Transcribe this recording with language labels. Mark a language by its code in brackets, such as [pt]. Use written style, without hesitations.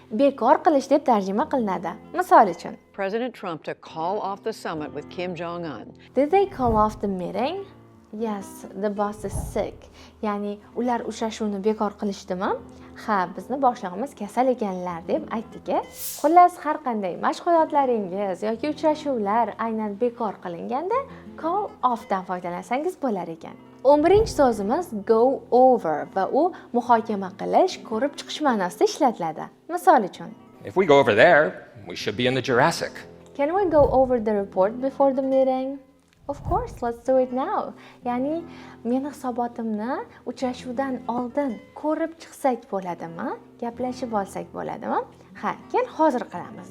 [uz] Bekor qilish deb tarjima qilinadi. Misol uchun, [en] President Trump to call off the summit with Kim Jong-un. Did they call off the meeting? Yes, the boss is sick. [uz] Ya'ni ular uchrashuvni bekor qilishdimi? Ha, bizni boshlig'imiz kasal ekanlar deb aytdik. Xullas, har qanday mashg'ulotlaringiz yoki uchrashuvlar aynan bekor qilinganda call off dan foydalansangiz bo'lar ekan. 11-so'zimiz go over va u muhokama qilish, ko'rib chiqish ma'nosida ishlatiladi. Misol uchun, [en] If we go over there, we should be in the Jurassic. Can we go over the report before the meeting? Of course, let's do it now. [uz] Ya'ni, meni hisobotimni uchrashuvdan oldin ko'rib chiqsak bo'ladimi? Gaplashib olsak bo'ladimi? Ha, kel hozir qilamiz.